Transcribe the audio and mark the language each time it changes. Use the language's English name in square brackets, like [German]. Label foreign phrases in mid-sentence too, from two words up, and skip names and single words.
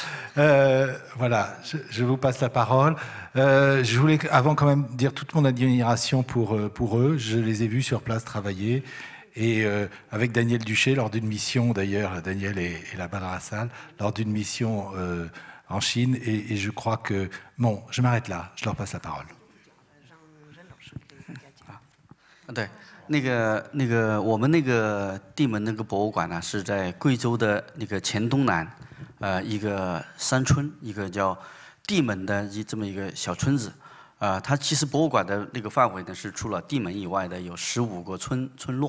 [French] Voilà, je vous passe la parole. Je voulais avant quand même dire toute mon admiration pour eux. Je les ai vus sur place travailler. Et avec Daniel Duché, lors d'une mission, d'ailleurs, Daniel est là-bas dans la salle, lors d'une mission en Chine, et je crois que... Bon, je m'arrête là, je leur passe la parole. [Chinese] 对，我们那个地门那个博物馆呢，是在贵州的那个黔东南，一个山村，一个叫地门的这么一个小村子。它其实博物馆的那个范围呢，是除了地门以外的有15个村落。